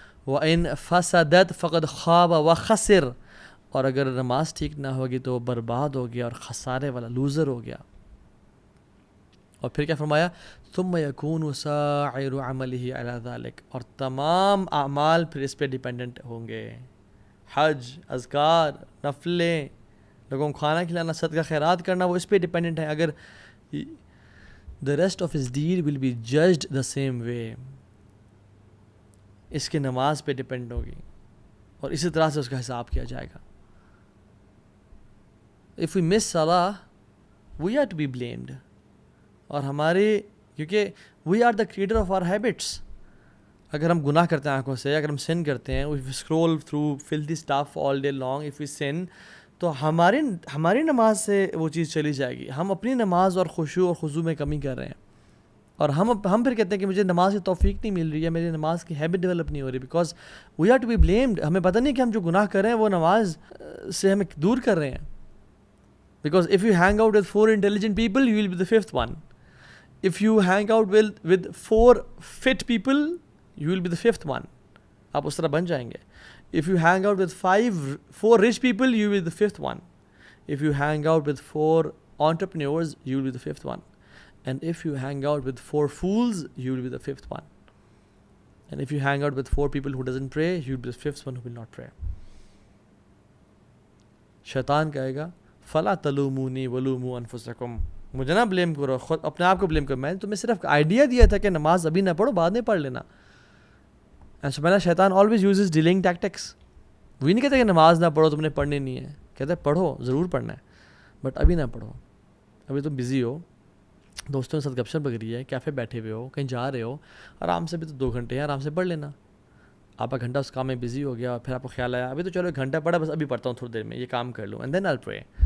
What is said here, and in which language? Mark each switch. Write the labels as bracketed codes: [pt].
[ar] وإن فسدت فقد خاب وخسر. [ur] اور اگر نماز ٹھیک نہ ہوگی تو وہ برباد ہو گیا اور خسارے والا لوزر ہو گیا. اور پھر کیا فرمایا, [ar] ثم يكون سائر عمله على ذلك. [ur] اور تمام اعمال پھر اس پہ ڈیپینڈنٹ ہوں گے. حج, اذکار, نفلیں, لوگوں کو کھانا کھلانا, صدقہ خیرات کرنا, وہ اس پہ ڈیپینڈنٹ ہے. اگر [en] the rest of his deed will be judged the same way. [ur] اس کی نماز پہ ڈیپینڈ ہوگی اور اسی طرح سے اس کا حساب کیا جائے گا. [en] if we miss salah, we are to be blamed. [ur] اور ہمارے کیونکہ [en] we are the creator of our habits. [ur] اگر ہم گناہ کرتے ہیں آنکھوں سے, اگر ہم sin کرتے ہیں, [en] if we scroll through filthy stuff all day long, if we sin, [ur] تو ہماری نماز سے وہ چیز چلی جائے گی. ہم اپنی نماز اور خشوع اور خضوع میں کمی کر رہے ہیں, اور ہم پھر کہتے ہیں کہ مجھے نماز کی توفیق نہیں مل رہی ہے, میری نماز کی ہیبٹ ڈیولپ نہیں ہو رہی, [en] Because we are to be blamed. [ur] ہمیں پتہ نہیں کہ ہم جو گناہ کر رہے ہیں وہ نماز سے ہمیں دور کر رہے ہیں. [en] Because if you hang out with 4 intelligent people, you will be the 5th one. If you hang out with 4 fit people, you will be the 5th one. [ur] آپ اس طرح بن جائیں گے. [en] If you hang out with 4 rich people, you will be the 5th one. If you hang out with 4 entrepreneurs, you will be the 5th one. And if you hang out with 4 fools, you will be the 5th one. And if you hang out with 4 people who doesn't pray, you will be the 5th one who will not pray. [ur] شیطان کہے گا [ar] فلا تلومونی ولوموا انفسکم, [ur] مجھے نہ blame کرو, خود اپنے آپ کو بلیم کرو. میں نے تمہیں صرف آئیڈیا دیا تھا کہ نماز ابھی نہ پڑھو, بعد میں پڑھ لینا. [en] And سبحان شیطان always uses delaying tactics. [ur] وہ نہیں کہتے کہ نماز نہ پڑھو, تم نے پڑھنی نہیں ہے. کہتے ہیں پڑھو, ضرور پڑھنا ہے, بٹ ابھی نہ پڑھو, ابھی تم بزی ہو, دوستوں کے ساتھ گپ شپ لگ رہی ہے, کیفے بیٹھے ہوئے ہو, کہیں جا رہے ہو, آرام سے بھی تو 2 گھنٹے ہیں, آرام سے پڑھ لینا. آپ کا گھنٹہ اس کام میں بزی ہو گیا, اور پھر آپ کو خیال آیا ابھی تو چلو 1 گھنٹہ پڑھا, بس ابھی پڑھتا ہوں تھوڑی دیر میں, یہ کام کر لوں, [en] And then I pray.